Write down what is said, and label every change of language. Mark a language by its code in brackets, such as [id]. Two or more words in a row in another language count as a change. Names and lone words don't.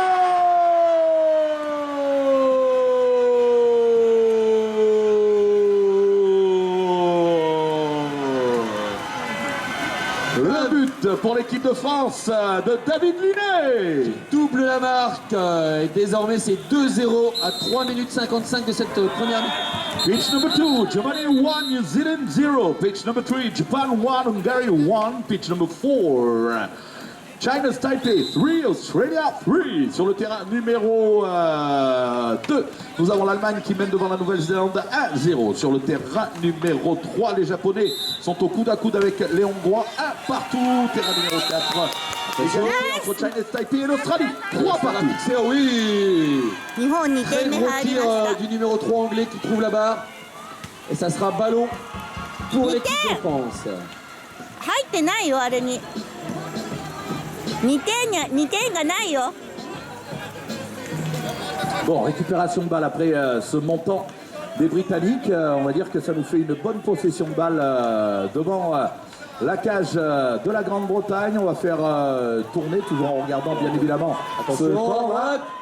[fr] Le but pour l'équipe de France de David Linné. Double la marque. Et désormais, c'est 2-0 à 3 minutes 55 de cette première minute. [en] Pitch number 2, Germany 1, New Zealand 0. Pitch number 3, Japan 1, Hungary 1. Pitch number 4, China's Taipei 3, Australia 3. [fr] Sur le terrain numéro 2, nous avons l'Allemagne qui mène devant la Nouvelle-Zélande 1-0. Sur le terrain numéro 3, les Japonais sont au coude à coude avec les Hongrois. 1 partout. Terrain numéro 4. Égalité entre China's Taipei et l'Australie. 3 partout. Oui. [ja] 日本2 [fr] Très [ja] 点目 [fr] gros [ja] 入り [fr] tir [ja] ました [fr] du numéro 3 anglais qui trouve la barre. Et ça sera ballon pour l'équipe de France. [ja] 入ってないよあれに2点がないよ [fr] Bon, récupération de balle après ce montant des Britanniques. On va dire que ça nous fait une bonne possession de balle devant la cage de la Grande-Bretagne. On va faire tourner, toujours en regardant bien évidemment ce corps.